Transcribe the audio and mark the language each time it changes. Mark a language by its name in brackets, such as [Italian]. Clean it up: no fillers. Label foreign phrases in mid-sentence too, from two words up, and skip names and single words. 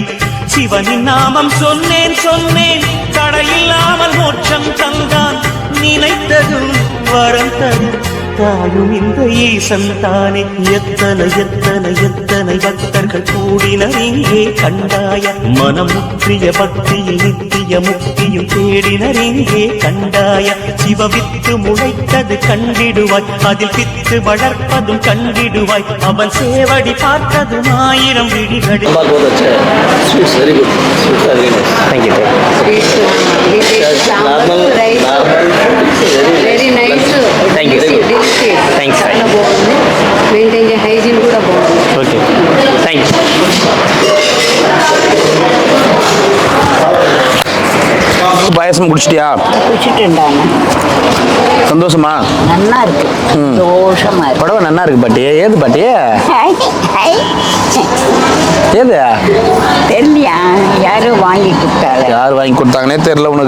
[Tamil] சிவனின் நாமம் சொன்னேன் சொன்னேன் தடையில்லாமல் மோட்சம் தந்தான் நினைத்ததும் வரம் தரும் தாயும் இந்த ஈசன் தானே எத்தனை எத்தனை எத்தனை பக்தர்கள் கூடினர் இங்கே கண்டாய மனம் முற்றிய பக்தியில் நித்திய முக்தியும் தேடினர் இங்கே கண்டாய சிவவித்து முளைத்தது கண்டிடுவாய் அதில் பித்து வளர்ப்பதும் கண்டிடுவாய் அவன் சேவடி பார்த்ததும் 1000 விழிகளில் [English] very good thank you very nice Thank you. Thanks. [Telugu] చాలా బాగుంది [English] maintain hygiene [Telugu] కూడా బాగుంది [English] okay thank you [Tamil] பாயசம் குடிச்சிட்டியா? குடிச்சிட்டுண்டாங்க சந்தோஷமா? நல்லா இருக்கு சந்தோஷமா இருக்கு புடவை நல்லா இருக்கு பாட்டி. ஏது பாட்டி? ஏது தெரியலையா யாரும் வாங்கி கொடுத்தாங்க யார் வாங்கி கொடுத்தாங்கன்னே தெரியல உனக்கு.